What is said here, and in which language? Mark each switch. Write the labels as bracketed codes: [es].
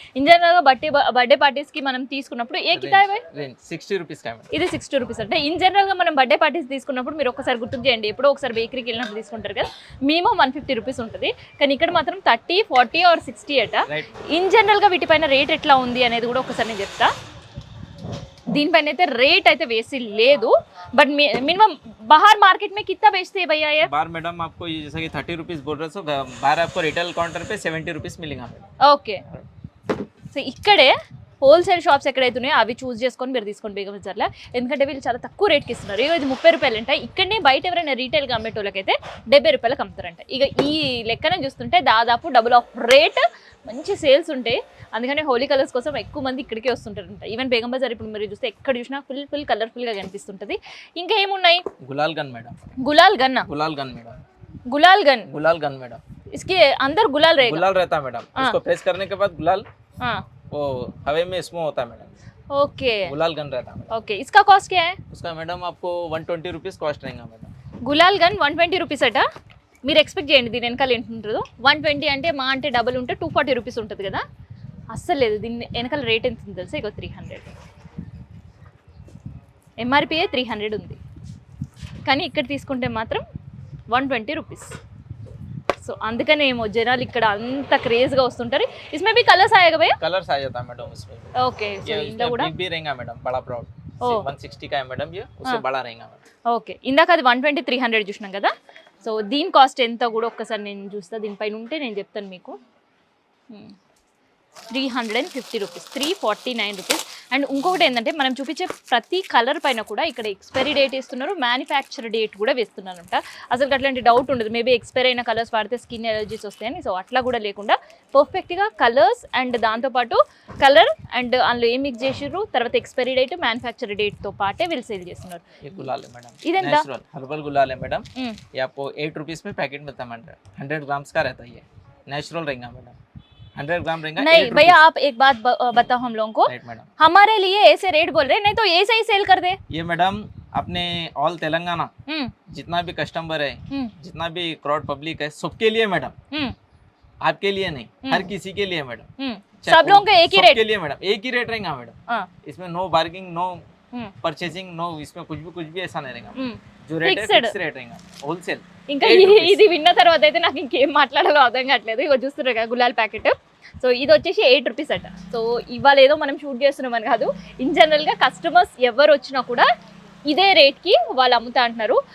[te] In జనరల్గా birthday పార్టీస్కి మనం తీసుకున్నప్పుడు ఏ కితాబ్ [hi] रेंज 60 रुपीज का है मैडम। [te] ఇది 60 రూపీస్ అంటే ఇన్ జనరల్గా మనం బర్త్డే పార్టీస్ తీసుకున్నప్పుడు మీరు ఒకసారి గుర్తు చేయండి, ఎప్పుడో ఒకసారి బేకరీకి వెళ్ళినప్పుడు తీసుకుంటారు కదా, మినిమం 150 రూపీస్ ఉంటుంది, కానీ ఇక్కడ మాత్రం 30, 40 ఆర్ 60 అట. ఇన్ జనరల్గా వీటిపైన రేట్ ఎట్లా ఉంది అనేది కూడా ఒకసారి నేను చెప్తా. దీనిపైన అయితే రేట్ అయితే వేసి లేదు, [hi] बट मिनिमम बाहर मार्केट में कितना बेचते हैं भैया ये? बाहर मैडम आपको ये जैसा कि 30 रुपीज बोल रहे हो, बाहर आपको रिटेल काउंटर पे 70 रुपीज मिलेगा मैडम। [te] ఓకే సో ఇక్కడే హోల్సేల్ షాప్స్ ఎక్కడైతే ఉన్నాయో అవి చూస్ చేసుకొని మీరు తీసుకోండి బేగం బజార్లో, ఎందుకంటే వీళ్ళు చాలా తక్కువ రేట్కి ఇస్తున్నారు. ఇక ఇది 30 రూపాయలు అంట, ఇక్కడనే బయట ఎవరైనా రీటైల్గా అమ్మేటోళ్ళకైతే 70 రూపాయలకు అమ్ముతారంట. ఇక ఈ లెక్కన చూస్తుంటే దాదాపు డబుల్ ఆఫ్ రేట్, మంచి సేల్స్ ఉంటాయి. అందుకని హోలీ కలర్స్ కోసం ఎక్కువ మంది ఇక్కడికే వస్తుంటారంట. ఈవెన్ బేగం బజార్ ఇప్పుడు మీరు చూస్తే ఎక్కడ చూసినా ఫుల్ కలర్ఫుల్గా కనిపిస్తుంటుంది. ఇంకా ఏమున్నాయి? [hi] गुलाल गन मैडम। [te] గులాల్ గన్ [hi] गुलाल गन मैडम। गुलाल गन गुलाल गन मैडम। इसके अंदर गुलाल रहेगा? गुलाल रहता है मैडम, उसको प्रेस करने के बाद गुलाल हाँ वो हवे में स्मो होता है मैडम। ओके गुलाल गन रहता है मैडम। ओके इसका कॉस्ट क्या है? उसका मैडम आपको 120 रुपीज कॉस्ट रहेगा मैडम। [te] గులాల్ గన్ 120 రూపీస్ అట. మీరు ఎక్స్పెక్ట్ చేయండి దీని వెనకాల ఎంత ఉంటుందో. 120 అంటే మా అంటే డబుల్ ఉంటే 240 రూపీస్ ఉంటుంది కదా, అస్సలు లేదు. దీని వెనకాల రేట్ ఎంత ఉంది తెలుసా? ఇక 300, ఎంఆర్పిఏ 300 ఉంది, కానీ ఇక్కడ తీసుకుంటే మాత్రం 120 రూపీస్. సో అందుకనే ఏమో జనాలు ఇక్కడ అంత క్రేజ్గా వస్తుంటారు. [hi] इसमें भी कलर्स आएगा भैया? कलर्स आ जाता है मैडम उसमें। [te] ఓకే సో [hi] ये [te] ఇందా కూడా [hi] बिग भी रहेगा मैडम, बड़ा प्राउड। ओ 160 का है मैडम, ये उससे बड़ा रहेगा मैडम। [te] ఓకే ఇందాక అది 120, 300 చూసినాం కదా. సో దీని కాస్ట్ ఎంత కూడా ఒక్కసారి నేను చూస్తా, దీనిపైన ఉంటే నేను చెప్తాను మీకు. 350 రూపీస్, 349 రూపీస్. అండ్ ఇంకొకటి ఏంటంటే మనం చూపించే ప్రతి కలర్ పైన కూడా ఇక్కడ ఎక్స్పైరీ డేట్ ఇస్తున్నారు, మ్యానుఫ్యాక్చర్ డేట్ కూడా వేస్తున్నారంట. అసలు అట్లాంటి డౌట్ ఉండదు, మేబీ ఎక్స్పైర్ అయిన కలర్స్ వాడితే స్కిన్ ఎలర్జీస్ వస్తాయని. సో అట్లా కూడా లేకుండా పర్ఫెక్ట్గా కలర్స్ అండ్ దాంతోపాటు కలర్ అండ్ అందులో ఏం మిక్స్ చేసిర్రు, తర్వాత ఎక్స్పైరీ డేట్, మ్యానుఫ్యాక్చర్ డేట్తో పాటే వీళ్ళు సేల్ చేస్తున్నారు. [hi] ये गुलाल है मैडम, इधर नेचुरल हर्बल गुलाल है मैडम। ये आपको 8 रुपीज में पैकेट मिलता है मैडम, 100 ग्राम्स का रहता है, ये नेचुरल रहेगा मैडम। 100 ग्राम रहेगा नहीं 8 भैया रुपीस। आप एक बात बताओ हम लोगों को, राइट मैडम, हमारे लिए ऐसे रेट बोल रहे हैं, नहीं तो ऐसे ही सेल कर दे। ये मैडम अपने ऑल तेलंगाना हम्म जितना भी कस्टमर है, हम्म जितना भी क्राउड पब्लिक है, सबके लिए मैडम, हम्म आपके लिए नहीं, हर किसी के लिए मैडम, सब लोगों का एक ही रेट। सबके लिए मैडम एक ही रेट रहेगा मैडम। हाँ, इसमें नो बार्गिंग, नो हम्म, परचेसिंग, नो इसमें कुछ भी ऐसा नहीं रहेगा। हम्म. जो रेट है [en] Fixed. [te] ఫిక్స్ రేట్ [hi] रहेगा, [te] హోల్సేల్। ఇంకా [en] 8 rupees. [te] ఇది విన్న తర్వాత అయితే నాకు ఇంకేం మాట్లాడాలో అర్థం కావట్లేదు. ఇగో చూస్తున్నారు కదా గులాల్ ప్యాకెట్. సో ఇది వచ్చేసి 8 రూపీస్ అట. సో ఇవాళ ఏదో మనం షూట్ చేస్తున్నామని కాదు, ఇన్ జనరల్గా కస్టమర్స్ ఎవరు వచ్చినా కూడా ఇదే రేట్కి వాళ్ళు అమ్ముతా అంటున్నారు.